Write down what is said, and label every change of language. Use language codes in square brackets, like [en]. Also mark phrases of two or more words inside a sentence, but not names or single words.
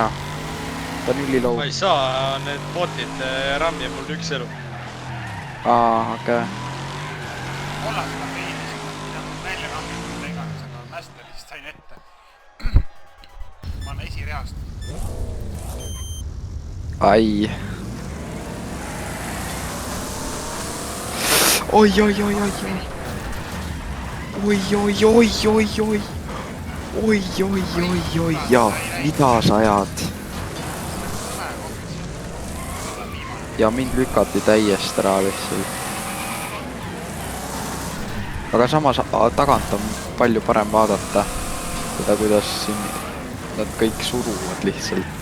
[et] Ta on ülilõu. Ma ei saa, need botid rammi mul üks elu. Okei. Kollasega peilis, mida ma välja rammin, mida iganes, aga Masterist sain ette. Ma olen esireast. Ai. Oi, oi, oi, oi, oi. Oi, oi, oi, oi, oi. Oi, oi, oi, oi, ja mida sa ajad? Ja mind lükati täiesti ära lihtsalt. Aga samas tagant on palju parem vaadata seda, kuidas siin nad kõik suruvad lihtsalt.